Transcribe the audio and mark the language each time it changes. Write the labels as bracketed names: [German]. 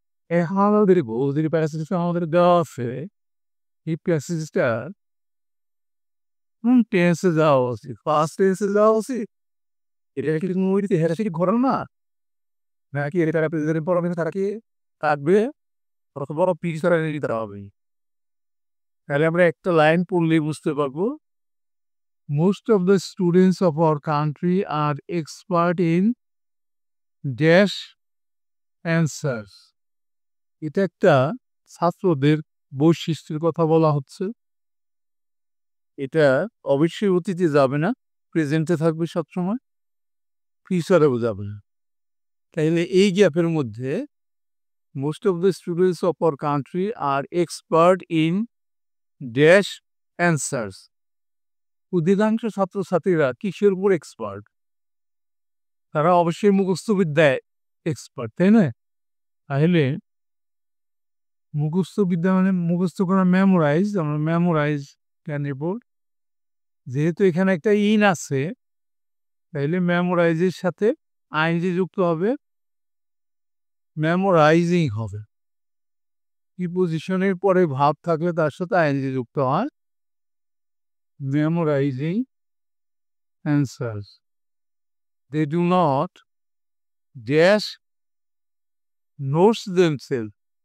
[Bangla] এখন আমাদের যে প্যাসেজটা আমাদের দেওয়া আছে এই প্যাসেজটা কোন টেন্সে যাওয়া উচিত? ফার্স্ট টেন্সে যাওয়া উচিত? এটা কি ইতিহাসিক ঘটনা নাকি এটা প্রেজেন্ট পরমেন্ট তাকে থাকবে অথবা পিছনে নিতে হবে? তাহলে আমরা একটা লাইন পড়লেই বুঝতে পারবো। [English] Most of the students of our country are expert in dash answers. [Bangla] এটা একটা ছাত্রদের বৈশিষ্ট্যের কথা বলা হচ্ছে। এটা অবশ্যই অতীতে যাবে না, প্রেজেন্টে থাকবে সবসময়, ফিউচারেও যাবে না। তাইলে এই গ্যাপের মধ্যে [English] Most of the students of our country are expert in dash answers. [Bangla] অধিকাংশ ছাত্রছাত্রীরা কিসের উপর এক্সপার্ট? তারা অবশ্যই মুখস্থবিদ্যায় এক্সপার্ট, তাই না? তাহলে মুখস্থবিদ্যা মানে মুখস্থ করা, মেমোরাইজ। আমরা মেমোরাইজ ক্যান রিপোর্ট, যেহেতু এখানে একটা ইন আছে তাইলে মেমোরাইজের সাথে আইনজি যুক্ত হবে, মেমোরাইজিং হবে। প্রিপোজিশনের পরে ভাব থাকলে তার সাথে আইনজি যুক্ত হয়, [English] memorizing answers. They do not dash notes themselves.